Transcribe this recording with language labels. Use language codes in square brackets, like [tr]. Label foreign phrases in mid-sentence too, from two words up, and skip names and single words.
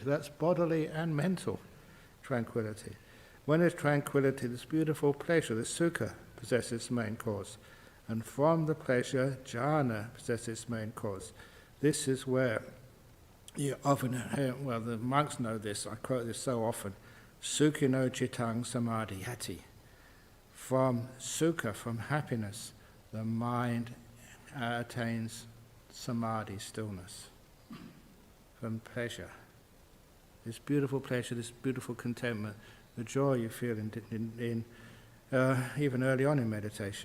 [en] That's bodily and mental tranquility. When there's tranquility, this beautiful pleasure, this sukha, possesses the main cause. And from the pleasure, jhana possesses its main cause. This is where you often hear, well, the monks know this, I quote this so often, [pi] sukhino cittang samadhiyati. [en] From sukha, from happiness, the mind attains samadhi, stillness. From pleasure, this beautiful pleasure, this beautiful contentment, the joy you feel in even early on in meditation.